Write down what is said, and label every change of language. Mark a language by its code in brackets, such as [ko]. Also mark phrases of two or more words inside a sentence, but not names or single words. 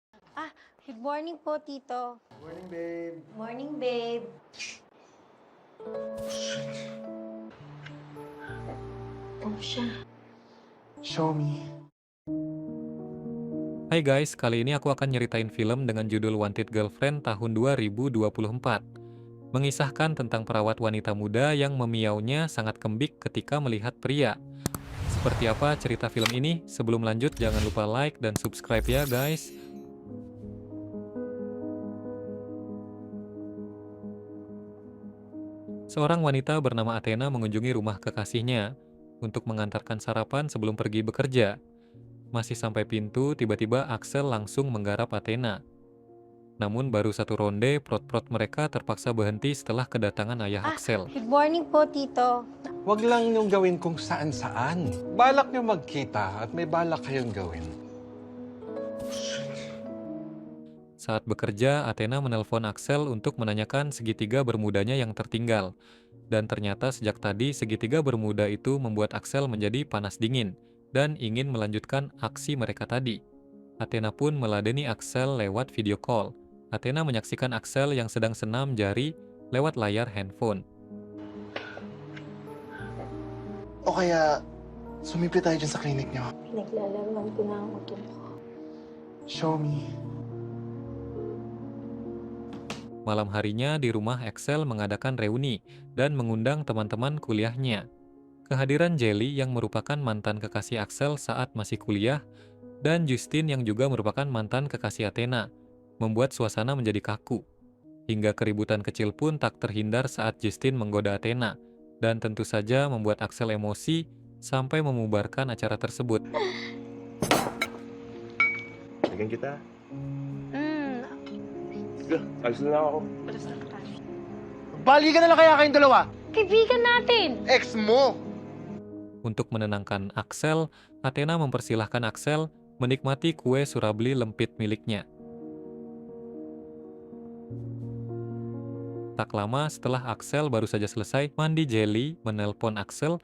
[en] Good morning po, Tito. Morning, babe. Morning, babe. [tl] Ano siya? [en] Show me. [id] Hai guys, kali ini aku akan nyeritain film dengan judul Wanted Girlfriend tahun 2024. Mengisahkan tentang perawat wanita muda yang memiaunya sangat kembik ketika melihat pria. Seperti apa cerita film ini? Sebelum lanjut, jangan lupa like dan subscribe ya guys. Seorang wanita bernama Athena mengunjungi rumah kekasihnya untuk mengantarkan sarapan sebelum pergi bekerja. Masih sampai pintu, tiba-tiba Axel langsung menggarap Athena. Namun baru satu ronde, prot-prot mereka terpaksa berhenti setelah kedatangan ayah Axel. [en] Good morning po, Tito. [tl] Huwag lang niyong gawin kung saan-saan. Balak niyo magkita at may balak kayong gawin. [id] Saat bekerja, Athena menelpon Axel untuk menanyakan segitiga bermudanya yang tertinggal. Dan ternyata sejak tadi segitiga bermuda itu membuat Axel menjadi panas dingin dan ingin melanjutkan aksi mereka tadi. Athena pun meladeni Axel lewat [en] video call. [id] Athena menyaksikan Axel yang sedang senam jari lewat layar handphone. [tl] O kaya, sumipit tayo dyan sa clinic niyo. Pinaglalaman ko na ang utong ko. [en] Show me. [id] Malam harinya di rumah Axel mengadakan reuni dan mengundang teman-teman kuliahnya. Kehadiran Jelly yang merupakan mantan kekasih Axel saat masih kuliah dan Justin yang juga merupakan mantan kekasih Athena membuat suasana menjadi kaku. Hingga keributan kecil pun tak terhindar saat Justin menggoda Athena dan tentu saja membuat Axel emosi sampai memubarkan acara tersebut. [tl] Balikan kita. Sige, alis na lang ako. Balikan na lang kaya kayong dalawa. Kaibigan natin! Ex mo! [id] Untuk menenangkan Axel, Athena mempersilahkan Axel menikmati kue surabli lempit miliknya. Tak lama setelah Axel baru saja selesai mandi, Jelly menelpon Axel.